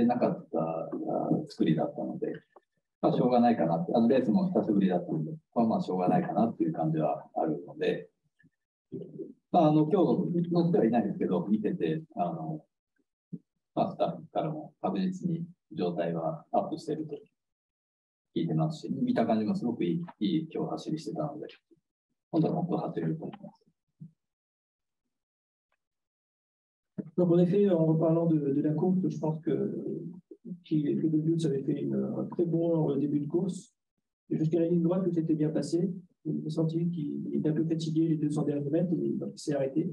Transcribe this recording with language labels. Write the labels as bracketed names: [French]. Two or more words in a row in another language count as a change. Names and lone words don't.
[Japanese] なかった作りだったので、しょうがないかなって、レースも久しぶりだったので、しょうがないかなっていう感じはあるので、今日乗ってはいないんですけど、見てて、スタッフからも確実に状態はアップしていると聞いてますし、見た感じもすごくいい今日走りしてたので、今度はもっと走れると思います。 [French] Donc en effet, en reparlant de la course, je pense que Dodus avait fait un très bon début de course. Jusqu'à la ligne droite, tout s'était bien passé. J'ai senti qu'il était un peu fatigué les 200 derniers mètres, et il s'est arrêté.